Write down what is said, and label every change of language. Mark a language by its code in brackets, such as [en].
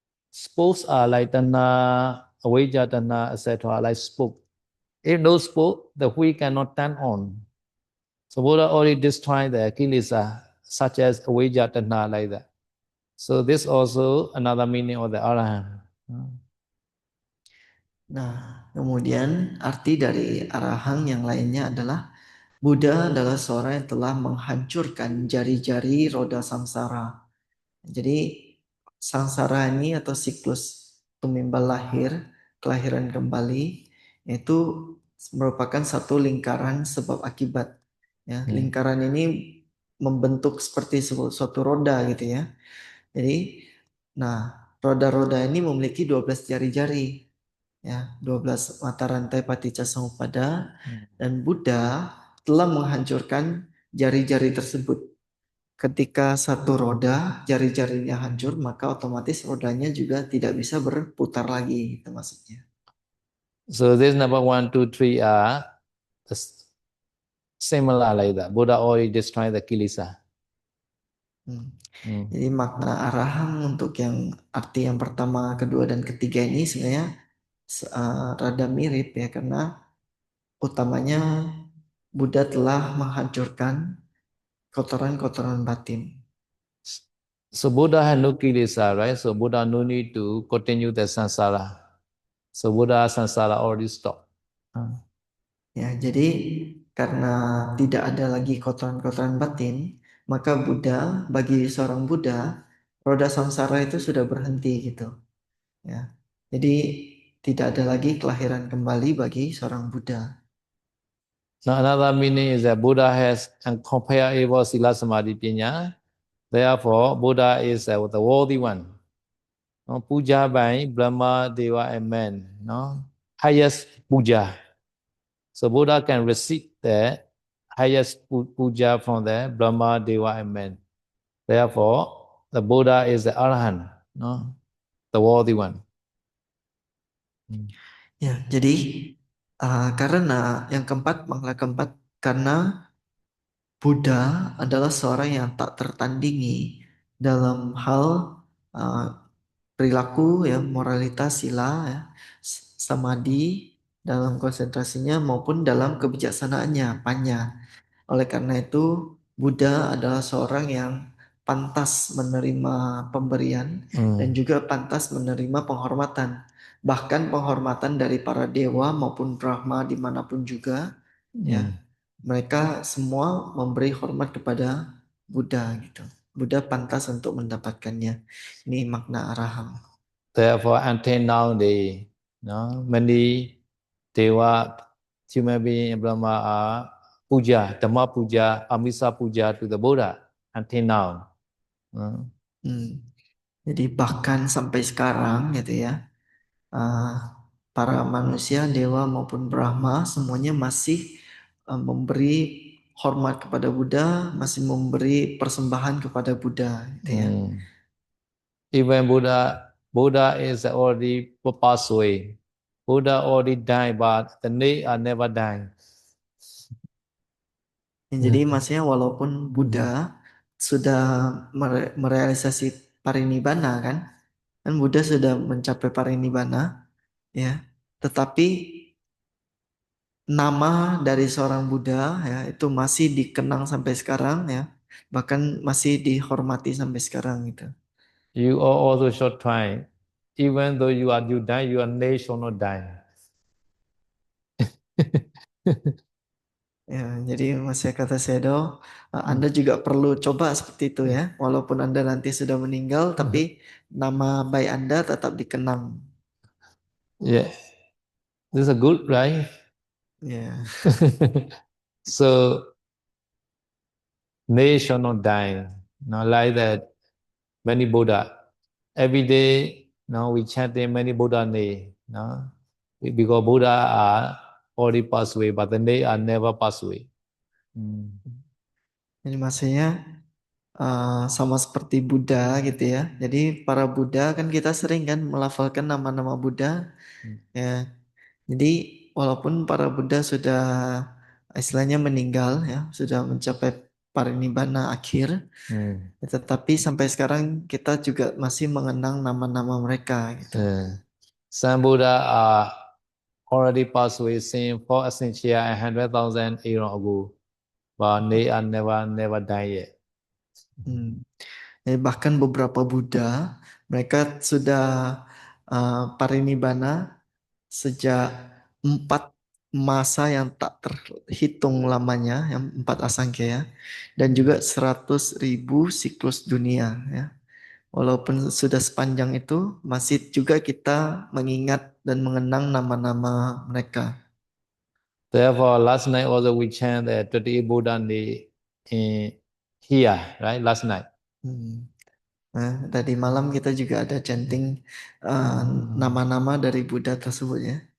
[en] Spokes are like Tana, Avijjatana, etc., like spoke. If no spoke, the hui cannot turn on. So Buddha already destroyed the kilesa, such as Avijjatana, like that. So this also another meaning of the Arahant. [id] Nah, kemudian arti dari arahang yang lainnya adalah Buddha adalah seorang yang telah menghancurkan jari-jari roda samsara. Jadi samsara ini atau siklus tumimbal lahir, kelahiran kembali itu merupakan satu lingkaran sebab akibat. Ya, lingkaran ini membentuk seperti suatu roda gitu ya. Jadi, nah roda-roda ini memiliki 12 jari-jari, ya 12 mata rantai paticca samuppada, dan Buddha telah menghancurkan jari-jari tersebut. Ketika satu roda jari-jarinya hancur, maka otomatis rodanya juga tidak bisa berputar lagi, itu maksudnya. [en] So this number 1, 2, 3 are similar like that. Buddha already destroyed the kilesa. [id] Jadi makna araham untuk yang arti yang pertama, kedua, dan ketiga ini sebenarnya rada mirip ya, karena utamanya Buddha telah menghancurkan kotoran-kotoran batin. [en] So Buddha had no kilesa, right? So Buddha no need to continue the samsara. So Buddha samsara already stopped. [id] Ya, jadi karena tidak ada lagi kotoran-kotoran batin, maka Buddha, bagi seorang Buddha, roda samsara itu sudah berhenti gitu. Ya. Jadi tidak ada lagi kelahiran kembali bagi seorang Buddha. [en] Now another meaning is that Buddha has incomparable sila samadhi pinya. Therefore, Buddha is the worthy one. No, puja by Brahma, Deva, and man. No, highest puja. So Buddha can receive the highest puja from the Brahma, Deva, and man. Therefore, the Buddha is the Arahant, no, the worthy one. [id] Ya, jadi karena yang keempat, makna keempat, karena Buddha adalah seorang yang tak tertandingi dalam hal perilaku, ya, moralitas, sila, ya, samadhi dalam konsentrasinya maupun dalam kebijaksanaannya, panya. Oleh karena itu, Buddha adalah seorang yang pantas menerima pemberian dan juga pantas menerima penghormatan. Bahkan penghormatan dari para dewa maupun Brahma dimanapun juga, ya, mereka semua memberi hormat kepada Buddha gitu. Buddha pantas untuk mendapatkannya. Ini makna araham. [en] Therefore, until now, many Deva, human being, Brahma are puja, Dhamma puja, Amisa puja to the Buddha until now. [id] Jadi bahkan sampai sekarang gitu ya, para manusia, dewa maupun Brahma semuanya masih memberi hormat kepada Buddha, masih memberi persembahan kepada Buddha gitu ya. [en] Even Buddha is already passed away. Buddha already died, but the they are never dying. [id] Jadi maksudnya walaupun Buddha sudah merealisasi parinibbana kan Buddha sudah mencapai parinibbana, ya, tetapi nama dari seorang Buddha ya itu masih dikenang sampai sekarang ya, bahkan masih dihormati sampai sekarang gitu. [en] You are also should try. Even though you die, your name shall not die. [id] Ya, jadi masih kata Sedo, Anda juga perlu coba seperti itu ya, walaupun Anda nanti sudah meninggal, tapi nama baik Anda tetap dikenang. [en] Yeah, this is a good, right? Yeah. So they shall not die. Now, like that, many Buddha. Every day, now we chant many Buddha name. No? Because Buddha are already passed away, but then they are never passed away. [id] Jadi maksudnya sama seperti Buddha gitu ya. Jadi para Buddha kan kita sering kan melafalkan nama-nama Buddha. Ya. Jadi walaupun para Buddha sudah istilahnya meninggal ya, sudah mencapai parinibbana akhir, tetapi sampai sekarang kita juga masih mengenang nama-nama mereka gitu. [en] Some Buddha are already passed away since 4 centuries and 100,000 years ago, but they are never die yet. [id] Jadi bahkan beberapa Buddha mereka sudah parinibbana sejak 4 masa yang tak terhitung lamanya, yang 4 asangkaya, dan juga 100.000 siklus dunia ya. walaupun sudah sepanjang itu, masih juga kita mengingat dan mengenang nama-nama mereka. [en] Therefore, last night also we chant the 28 Buddha Day in here, right? Last night. [id] Nah, tadi malam kita juga ada chanting nama-nama dari Buddha tersebut ya.